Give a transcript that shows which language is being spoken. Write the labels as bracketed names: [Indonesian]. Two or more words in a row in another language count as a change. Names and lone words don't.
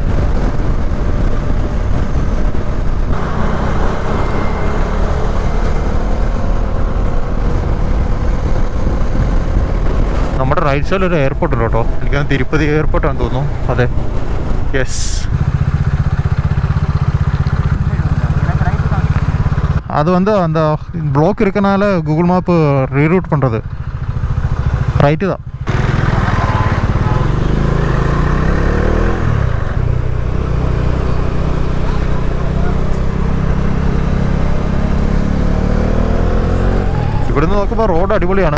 [Malayalam] നമ്മുടെ റൈറ്റ് സൈഡിൽ ഒരു എയർപോർട്ട് ഉണ്ട് കേട്ടോ. എനിക്കത് തിരുപ്പതി എയർപോർട്ടാണെന്ന് തോന്നുന്നു. അതെ, യെസ്. [Tamil] அது வந்து அந்த ப்ளாக் இருக்கனால கூகுள் மேப்பு ரீரூட் பண்ணுறது ரைட்டு தான். [Malayalam] ഇവിടുന്ന് നോക്കുമ്പോൾ റോഡ് അടിപൊളിയാണ്.